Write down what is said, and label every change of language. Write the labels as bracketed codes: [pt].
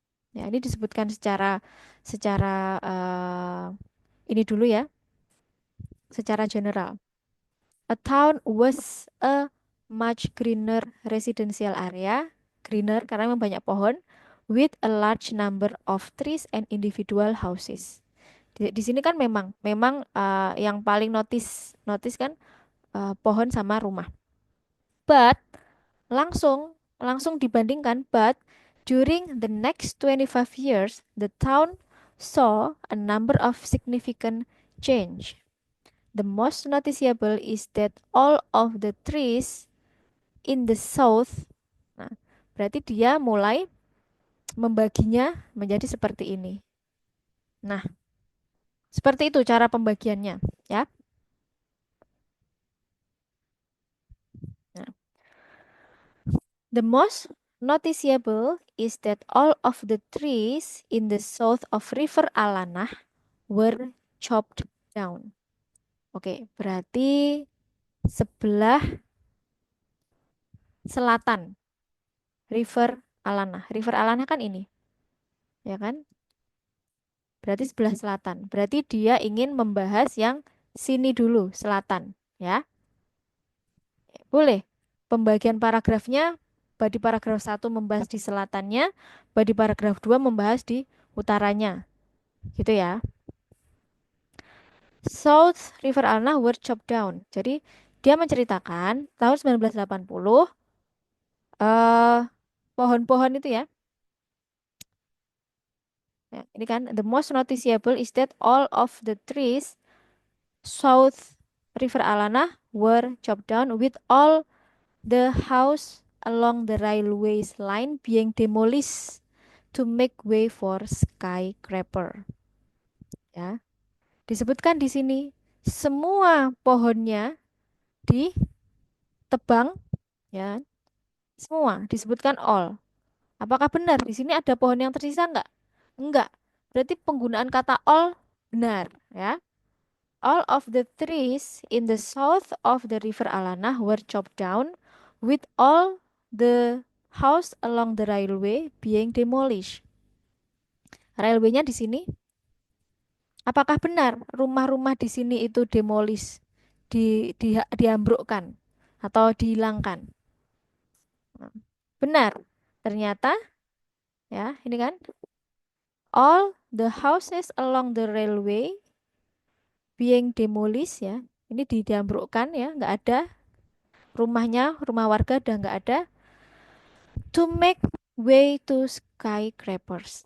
[id] Ya, ini disebutkan secara secara ini dulu ya, secara general. [en] A town was a much greener residential area, greener [id] karena memang banyak pohon, [en] with a large number of trees and individual houses. [id] Di sini kan memang yang paling notice kan pohon sama rumah. [en] But [id] langsung dibandingkan, [en] but during the next 25 years, the town saw a number of significant change. The most noticeable is that all of the trees in the south, [id] nah, berarti dia mulai membaginya menjadi seperti ini. Nah, seperti itu cara pembagiannya, ya. [en] Nah, the most noticeable is that all of the trees in the south of River Alanah were chopped down. [id] Oke, berarti sebelah selatan River Alana. River Alana kan ini, ya kan? Berarti sebelah selatan. Berarti dia ingin membahas yang sini dulu, selatan, ya. Boleh. Pembagian paragrafnya, body paragraf satu membahas di selatannya, body paragraf 2 membahas di utaranya. Gitu ya. [en] South River Alana were chopped down. [id] Jadi dia menceritakan tahun 1980 eh pohon-pohon itu ya. Ya, ini kan [en] the most noticeable is that all of the trees South River Alana were chopped down with all the house along the railways line being demolished to make way for skyscraper. [id] Ya, disebutkan di sini semua pohonnya ditebang, ya, semua disebutkan all. Apakah benar di sini ada pohon yang tersisa enggak? Enggak. Berarti penggunaan kata all benar, ya. [en] All of the trees in the south of the river Alana were chopped down with all the house along the railway being demolished. [id] Railway-nya di sini, apakah benar rumah-rumah di sini itu demolish, diambrukkan atau dihilangkan? Benar. Ternyata ya, ini kan [en] all the houses along the railway being demolished ya. [id] Ini diambrukkan ya, nggak ada rumahnya, rumah warga udah nggak ada. [en] To make way to skyscrapers.